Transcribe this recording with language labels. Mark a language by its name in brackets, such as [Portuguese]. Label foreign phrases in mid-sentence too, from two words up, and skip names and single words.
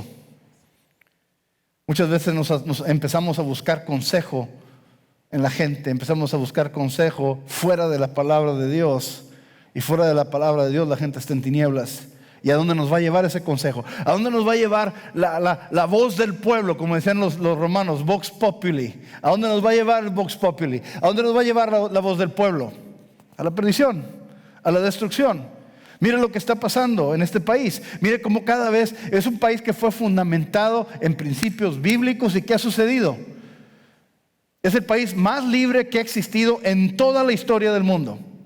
[Spanish] Muchas veces nos empezamos a buscar consejo en la gente, empezamos a buscar consejo fuera de la palabra de Dios. Y fuera de la palabra de Dios la gente está en tinieblas. ¿Y a dónde nos va a llevar ese consejo? ¿A dónde nos va a llevar la voz del pueblo? Como decían los romanos, [Latin] vox populi. [Spanish] ¿A dónde nos va a llevar el [Latin] vox populi? [Spanish] ¿A dónde nos va a llevar la voz del pueblo? A la perdición, a la destrucción. Mire lo que está pasando en este país. Mire cómo cada vez es un país que fue fundamentado en principios bíblicos. ¿Y qué ha sucedido? Es el país más libre que ha existido en toda la historia del mundo.